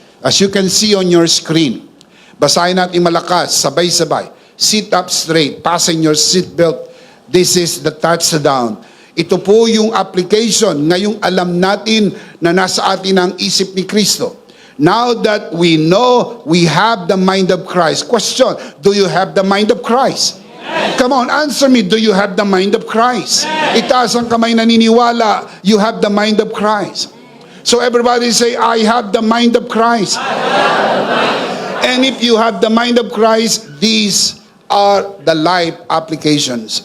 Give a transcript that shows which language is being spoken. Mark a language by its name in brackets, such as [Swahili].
[English] As you can see on your screen. [Filipino] Basahin natin malakas, sabay-sabay. [English] Sit up straight, fasten your seatbelt. This is the touchdown. [Filipino] Ito po yung application. Ngayong alam natin na nasa atin ang isip ni Kristo. [English] Now that we know we have the mind of Christ. Question, do you have the mind of Christ? Yes. Come on, answer me. Do you have the mind of Christ? Yes. [Filipino] Itaas ang kamay naniniwala, [English] you have the mind of Christ. So everybody say, I have the mind of Christ. And if you have the mind of Christ, these are the life applications.